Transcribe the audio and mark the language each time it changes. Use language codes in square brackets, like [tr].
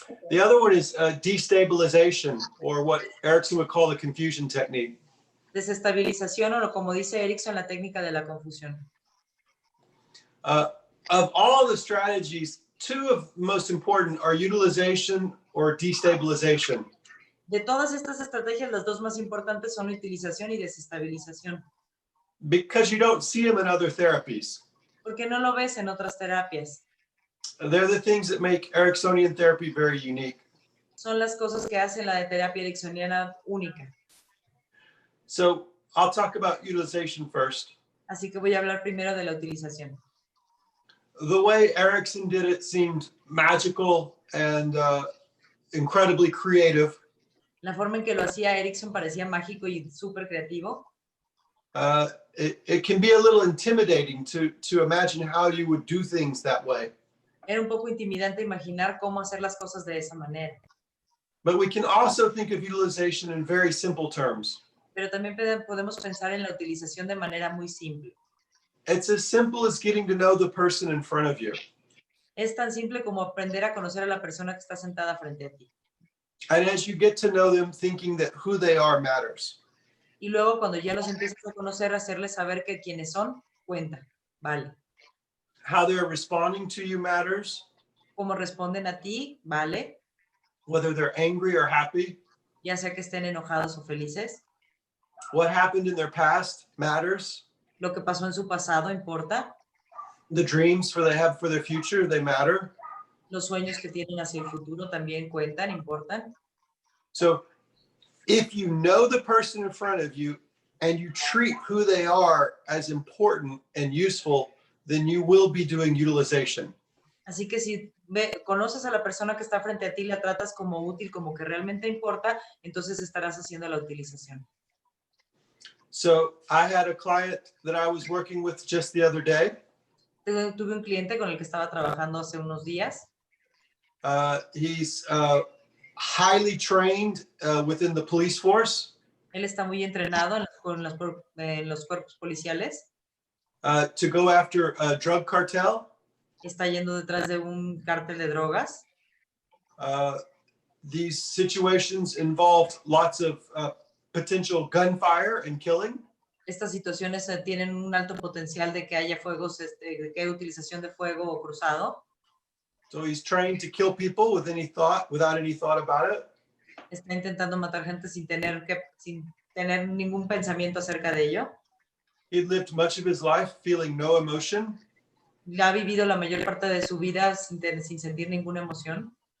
[en] The other one is destabilization, or what Erickson would call the confusion technique. [es] Desestabilización, o como dice Erickson, la técnica de la confusión. [en] Of all the strategies, two of most important are utilization or destabilization. [es] De todas estas estrategias, las dos más importantes son utilización y desestabilización. [en] Because you don't see them in other therapies. [es] Porque no lo ves en otras terapias. [en] They're the things that make Ericksonian therapy very unique. [es] Son las cosas que hacen la de terapia ericksoniana única. [en] So I'll talk about utilization first. [es] Así que voy a hablar primero de la utilización. [en] The way Erickson did it seemed magical and incredibly creative. [es] La forma en que lo hacía Erickson parecía mágico y súper creativo. [en] It can be a little intimidating to imagine how you would do things that way. [es] Era un poco intimidante imaginar cómo hacer las cosas de esa manera. [en] But we can also think of utilization in very simple terms. [es] Pero también podemos pensar en la utilización de manera muy simple. [en] It's as simple as getting to know the person in front of you. [es] Es tan simple como aprender a conocer a la persona que está sentada frente a ti. [en] And as you get to know them, thinking that who they are matters. [es] Y luego cuando ya los empiezas a conocer, hacerles saber que quienes son, cuenta. Vale. [en] How they're responding to you matters. [es] Cómo responden a ti, vale. [en] Whether they're angry or happy. [es] Ya sea que estén enojados o felices. [en] What happened in their past matters. [es] Lo que pasó en su pasado importa. [en] The dreams they have for their future, they matter. [es] Los sueños que tienen hacia el futuro también cuentan, importan. [en] So if you know the person in front of you and you treat who they are as important and useful, then you will be doing utilization. [es] Así que si conoces a la persona que está frente a ti, la tratas como útil, como que realmente importa, entonces estarás haciendo la utilización. [en] So I had a client that I was working with just the other day. [es] Tuve un cliente con el que estaba trabajando hace unos días. [en] He's highly trained within the police force. [es] Él está muy entrenado en los cuerpos policiales. [en] To go after a drug cartel. [es] Está yendo detrás de un cártel de drogas. [en] These situations involved lots of potential gunfire and killing. [es] Estas situaciones tienen un alto potencial de que haya fuegos, de que haya utilización de fuego cruzado. [en] So he's trying to kill people without any thought about it. [es] Está intentando matar gente sin tener ningún pensamiento acerca de ello. [en] He lived much of his life feeling no emotion. [es] Ha vivido la mayor parte de su vida sin sentir ninguna emoción.